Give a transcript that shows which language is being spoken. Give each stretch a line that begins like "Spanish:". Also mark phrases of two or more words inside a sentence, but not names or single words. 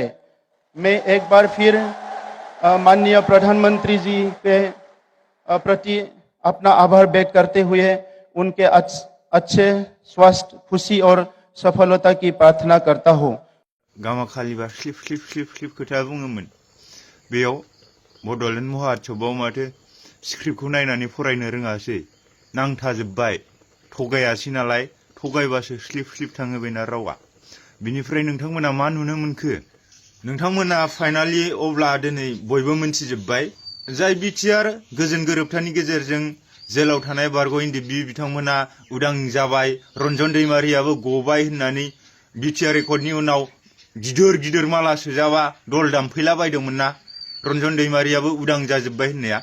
Hindi: मैं एक बार फिर माननीय प्रधानमंत्री जी के प्रति अपना आभार व्यक्त करते हुए उनके अच्छे स्वास्थ्य, खुशी और सफलता की प्रार्थना करता हूँ।
Bodo: गामाखालिबा स्लिप खोथा बुङोमोन। बेयाव बड'लेण्ड महाउत्सबआव माथो स्क्रिप्टखौ नायनानै फरायनो रोङासै, नांथाजोब्बाय। थगायासै नालाय, थगायबासो स्लिप थाङो बेना रावा। बिनिफ्राय नोंथांमोना मा नुनो मोनखो? नोंथांमोना फाइनालि अब्ला दिनै बयबो मोनथिजोब्बाय, जाय बिटिआर गोजोन गोरोबथानि गेजेरजों जेलाव थानाय बारग' एनडिएफबि बिथांमोना उदां जाबाय, रन्जन दैमारियाबो गबाय होननानै बिटिआर रेकर्डनि उनाव गिदिर माला सोजाबा दल दामफैला बायदोंमोन ना, रन्जन दैमारियाबो उदां जाजोब्बाय होननाया।